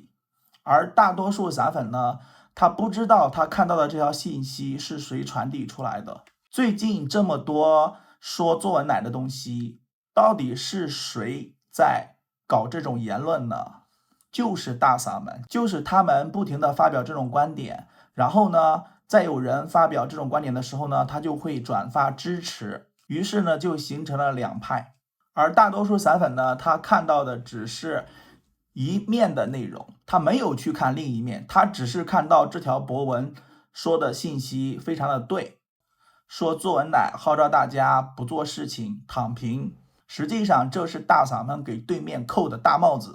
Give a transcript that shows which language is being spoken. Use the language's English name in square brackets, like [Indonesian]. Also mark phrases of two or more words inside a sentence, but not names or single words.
[Chinese] 而大多數散粉呢，他不知道他看到的這條信息是誰傳遞出來的。最近這麼多說作文奶的東西，到底是誰在搞這種言論呢？就是大嗓門，就是他們不停的发表這種觀點，然後呢，再有人发表這種觀點的時候呢，他就會轉發支持。於是呢，就形成了兩派，而大多數散粉呢，他看到的只是一面的內容，他沒有去看另一面，他只是看到這條博文說的信息非常的對，說作文奶號召大家不做事情，躺平，實際上這是大嗓門給對面扣的大帽子。